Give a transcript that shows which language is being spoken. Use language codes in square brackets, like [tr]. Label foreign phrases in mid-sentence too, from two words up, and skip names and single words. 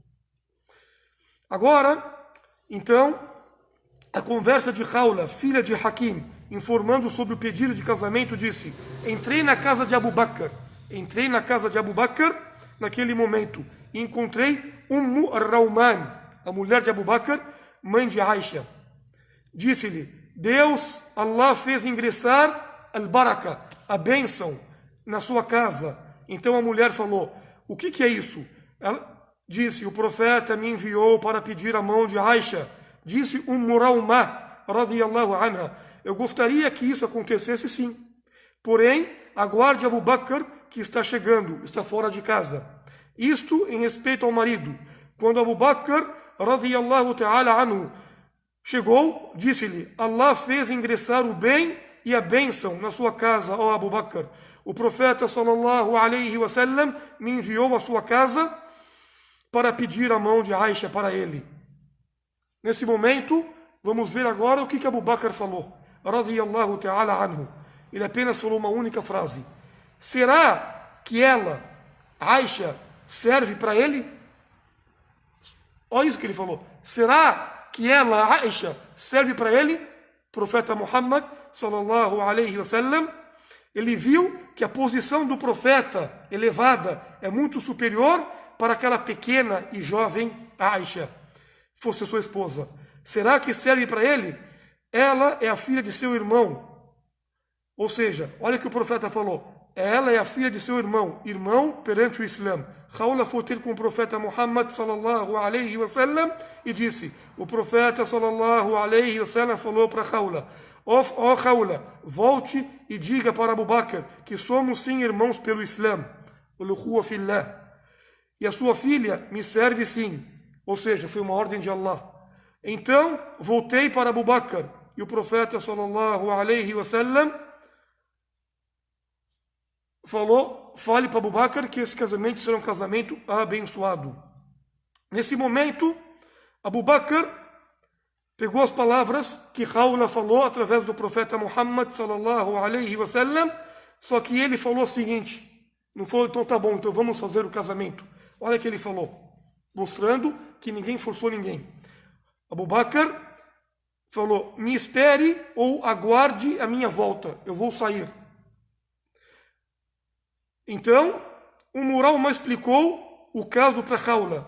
[pt] Agora, então, a conversa de Khawla, filha de Hakim, informando sobre o pedido de casamento, disse, entrei na casa de Abu Bakr naquele momento, e encontrei Ar-Rawman, a mulher de Abu Bakr, mãe de Aisha. Disse-lhe, Deus, Allah fez ingressar al-baraka, a bênção, na sua casa. Então a mulher falou, o que é isso? Ela disse, o profeta me enviou para pedir a mão de Aisha. Disse Rawma, [ar] رضي الله عنها, [pt] eu gostaria que isso acontecesse sim. Porém, aguarde Abu Bakr, que está chegando, está fora de casa. Isto em respeito ao marido. Quando Abu Bakr, [ar] رضي الله تعالى عنه, [pt] chegou, disse-lhe, Allah fez ingressar o bem e a bênção na sua casa, ó Abu Bakr. O profeta, [ar] صلى الله عليه وسلم, [pt] me enviou à sua casa para pedir a mão de Aisha para ele. Nesse momento, vamos ver agora o que Abu Bakr falou. [ar] رضي الله تعالى عنه. [pt] Ele apenas falou uma única frase. Será que ela, Aisha, serve para ele? Olha isso que ele falou. Será que ela, Aisha, serve para ele? Profeta Muhammad, [ar] صلى الله عليه وسلم, [pt] ele viu que a posição do profeta elevada é muito superior para aquela pequena e jovem Aisha, fosse sua esposa. Será que serve para ele? Ela é a filha de seu irmão. Ou seja, olha o que o profeta falou. Ela é a filha de seu irmão perante o Islã. Khawla foi ter com o profeta Muhammad [ar] صلى الله عليه وسلم [pt] e disse, o profeta [ar] صلى الله عليه وسلم [pt] falou para Khawla, ó Khawla, volte e diga para Abu Bakr que somos sim irmãos pelo Islã, [ar] الأخوة في الله. [pt] E a sua filha me serve sim. Ou seja, foi uma ordem de Allah. Então, voltei para Abu Bakr e o profeta [ar] صلى الله عليه وسلم [pt] falou, fale para Abu Bakr que esse casamento será um casamento abençoado. Nesse momento, Abu Bakr pegou as palavras que Khawla falou através do profeta Muhammad [ar] صلى الله عليه وسلم, [pt] só que ele falou o seguinte, não falou, então tá bom, então vamos fazer o casamento. Olha o que ele falou, mostrando que ninguém forçou ninguém. Abu Bakr falou, me espere ou aguarde a minha volta, eu vou sair. Então, o Rawma explicou o caso para Khawla.